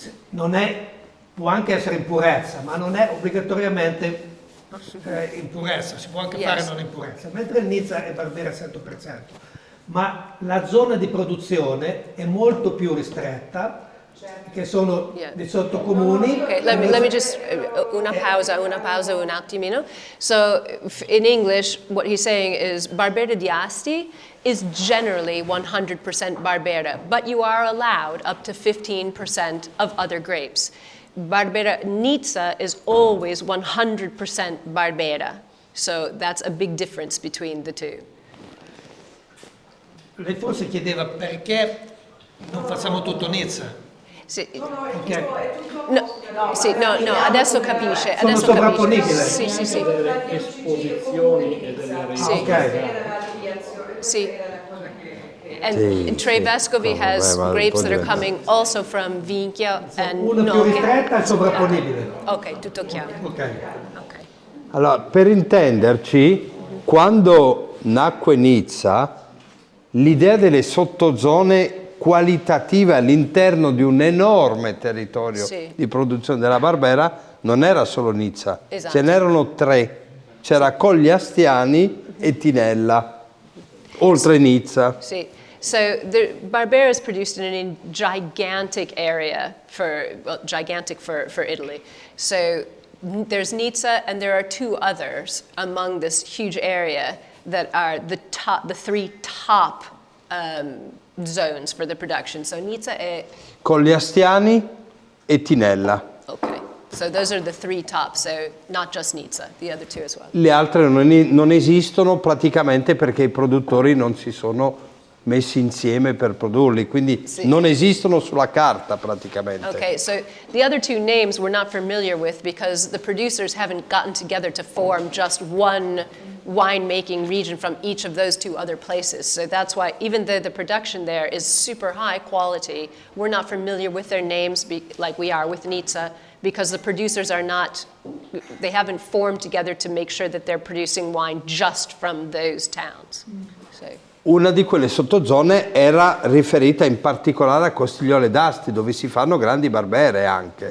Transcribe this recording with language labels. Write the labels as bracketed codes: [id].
[it] Non è, può anche essere in purezza, ma non è obbligatoriamente in purezza, si può anche fare non in purezza, mentre il Nizza è Barbera 100%. Ma la zona di produzione è molto più ristretta, che sono 18 comuni. [en] Okay, let me just [it] una pausa un attimino. [en] So in English, what he's saying is Barbera di Asti is generally 100% Barbera, but you are allowed up to 15% of other grapes. Barbera Nizza is always 100% Barbera. So that's a big difference between the two. [it] Lei forse chiedeva perché non facciamo tutto Nizza. Sì. Ok. No, adesso capisce. Sono Adesso sovrapponibili. capisce. Sì. Delle esposizioni e delle Sì. Ok. Sì. [en] And Tre Vescovi has grapes that are coming also from Vinchio and [it] Una più ristretta è sovrapponibile. Ok, tutto chiaro. Ok. Ok. Allora, per intenderci, quando nacque Nizza, l'idea delle sottozone qualitative all'interno di un enorme territorio Sì. di produzione della Barbera non era solo Nizza, Esatto. ce n'erano tre. C'era Colli Astiani e Tinella, oltre Nizza. [en] See, so the Barbera is produced in a gigantic area gigantic for Italy. So there's Nizza and there are two others among this huge area that are the three top zones for the production. [it] So Nizza è... Colli Astiani e Tinella. [en] Okay. So those are the three top, so not just Nizza, the other two as well. [it] Le altre non esistono praticamente perché i produttori non si sono messi insieme per produrli, quindi Sì. non esistono sulla carta praticamente. [en] Okay, so the other two names we're not familiar with because the producers haven't gotten together to form just one winemaking region from each of those two other places. So that's why even though the production there is super high quality, we're not familiar with their names like we are with Nizza because the producers they haven't formed together to make sure that they're producing wine just from those towns. So. [it] Una di quelle sottozone era riferita in particolare a Costigliole d'Asti, dove si fanno grandi barbere anche.